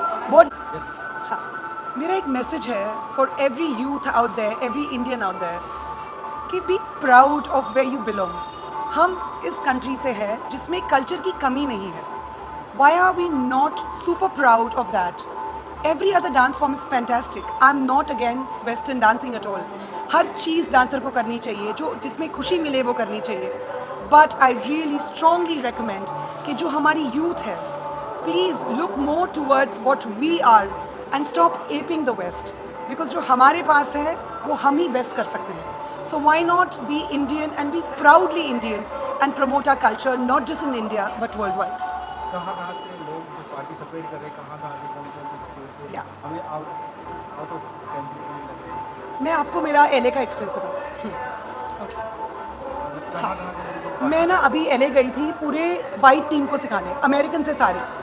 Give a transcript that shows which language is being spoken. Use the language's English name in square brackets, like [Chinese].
[Hindi] बहुत हाँ, मेरा एक मैसेज है [English] For every youth out there, every Indian out there कि be proud of where you belong. [Hindi] हम इस कंट्री से है जिसमें कल्चर की कमी नहीं है। [English] Why are we not super proud of that? Every other dance form is fantastic. I'm not against Western dancing at all. [Hindi] हर cheese dancer को करनी चाहिए, जो जिसमें खुशी मिले वो करनी चाहिए। [English] But I really strongly recommend [Hindi] कि जो हमारी [English] youth है, please look more towards what we are and stop aping the West. [Hindi] Because जो हमारे पास है वो हम ही बेस्ट कर सकते हैं। [English] So why not be Indian and be proudly Indian and promote our culture not just in India but worldwide. [Hindi] कहाँ से लोग जो पार्टिसिपेट कर रहे हैं कौन से स्टेट Yeah. हमें आउट ऑफ कंट्री में लग रहे हैं मैं आपको मेरा LA का एक्सपीरियंस बताती हूँ। कहाँ से लोग मैं ना अभी LA गई थी पूरे वाइट टीम को सिखाने, अमेरिकन से सारे।